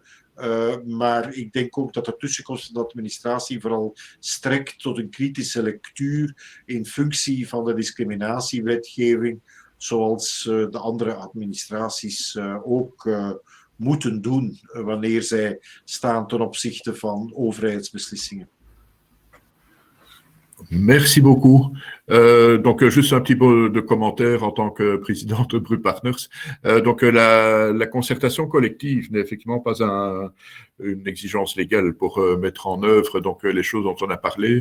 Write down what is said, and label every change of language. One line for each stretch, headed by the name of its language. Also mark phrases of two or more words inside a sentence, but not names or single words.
Dutch: Maar ik denk ook dat de tussenkomst van de administratie vooral strekt tot een kritische lectuur in functie van de discriminatiewetgeving, zoals de andere administraties ook moeten doen wanneer zij staan ten opzichte van overheidsbeslissingen.
French: Merci beaucoup. Donc, juste un petit peu de commentaire en tant que président de Bru Partners. Donc, la concertation collective n'est effectivement pas une exigence légale pour mettre en œuvre donc les choses dont on a parlé.